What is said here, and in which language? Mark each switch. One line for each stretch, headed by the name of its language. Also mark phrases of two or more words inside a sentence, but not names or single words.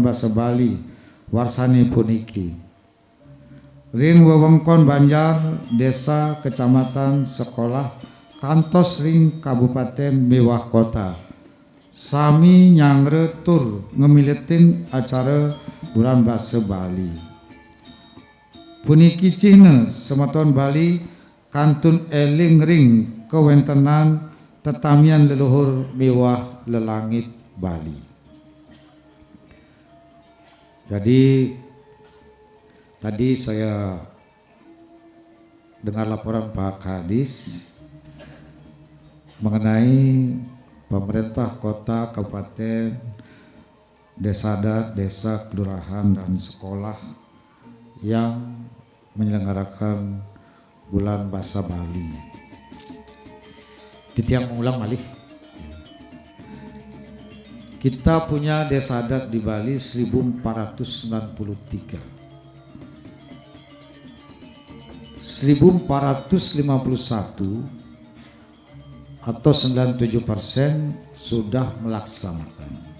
Balinese: Bahasa Bali warsani puniki ring wewengkon Banjar desa kecamatan sekolah kantos ring kabupaten miwah kota sami nyangre tur ngemiletin acara bulan Bahasa Bali puniki Cina sematon Bali kantun eling ring kewentenan tetamian leluhur mewah lelangit Bali.
Indonesian: Jadi tadi saya dengar laporan Pak Kadis mengenai pemerintah kota, kabupaten, desa adat, desa, kelurahan, dan sekolah yang menyelenggarakan bulan bahasa Bali.
Balinese: Titiang mengulang malih.
Indonesian: Kita punya desa adat di Bali 1493. 1451 atau 97% sudah melaksanakan.